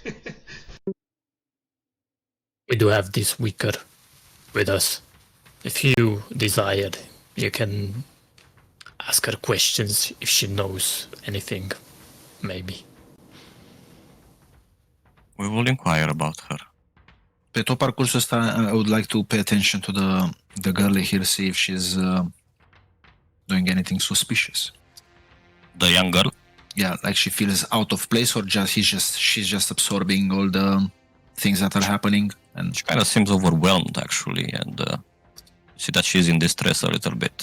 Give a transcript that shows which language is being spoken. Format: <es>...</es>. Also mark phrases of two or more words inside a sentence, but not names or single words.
<en>We do have this Wicker with us. If you desired, you can ask her questions if she knows anything, maybe. We will inquire about her.</en> <ro>Pe tot parcursul ăsta,</ro> <en>I would like to pay attention to the girl here, see if she's doing anything suspicious. The young girl? Yeah, like she feels out of place, or she's just absorbing all the things that are happening. And She kind of seems overwhelmed, actually, and see that she's in distress a little bit.</en>